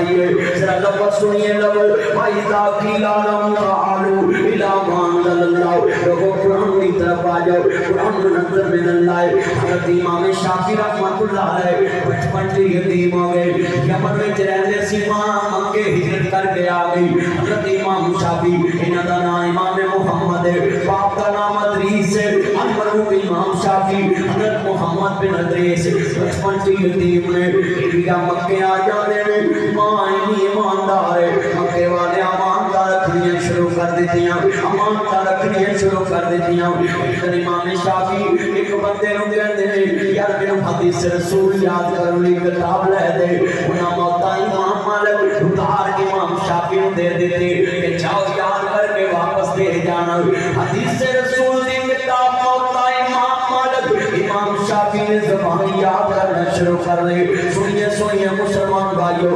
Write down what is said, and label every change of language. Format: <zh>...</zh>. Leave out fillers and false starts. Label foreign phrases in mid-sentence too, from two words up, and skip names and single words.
<ur>ذرا لفظ سنیے لفظ</ur> <ar>وَإِذَا قِيلَ لَهُمْ تَعَالَوْا إِلَىٰ مَا أَنزَلَ اللَّهُ</ar> <ur>لوگوں قرآن کی طرف آ جاؤ قرآن</ur> <ar>منزل من اللہ</ar> <ur>حضرت امام شافعی</ur> <ar>رحمۃ اللہ علیہ</ar> <ur>بچپن سے یتیم</ur> <pa>ہو گئے یمن میں رہتے سی ماں مکے ہجرت کر کے آ گئی حضرت امام شافعی انہاں دا نام امام محمد ہے باپ کا نام ادریس ہے المرحوم امام شافعی حضرت محمد بن ادریس بچپن سے یتیم نے انہاں مکے آ جاتے ہیں ماں ایماندار ہے مکے والے امانت رکھنی شروع کر دیتی ہیں امانت رکھنی شروع کر دیتی ہیں امام شافعی ایک بندے نوں کہندے ہیں یار میرے حدیث رسول یاد کرن لئی کتاب لے دے انہاں موتا امام مالک اتار کے امام شافعی نوں دے دیتے کہ جاؤ یاد کر کے واپس دے جانا حدیث رسول دی کتاب موتا امام مالک امام شافعی نے زبان یاد کرنا شروع کر دی سنیے سنیے مسلمان بھائیو</pa>